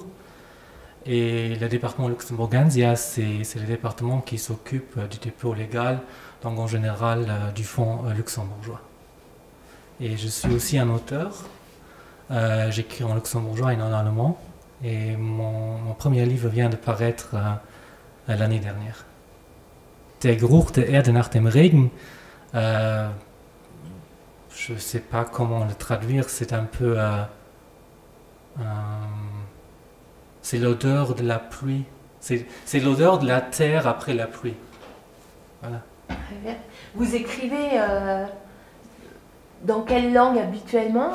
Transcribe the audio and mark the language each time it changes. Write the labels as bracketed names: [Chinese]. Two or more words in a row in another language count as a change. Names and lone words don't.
[French] Et le département Luxembourg-Ganzia, c'est le département qui s'occupe du dépôt légal, donc en général du fonds luxembourgeois. Et je suis aussi un auteur. J'écris en luxembourgeois et en allemand. Et mon premier livre vient de paraître l'année dernière. [German] Der Geruch der Erde nach dem Regen. [French] Je ne sais pas comment le traduire, c'est un peu... c'est l'odeur de la pluie. C'est l'odeur de la terre après la pluie. Voilà. Très bien. Vous écrivez dans quelle langue habituellement?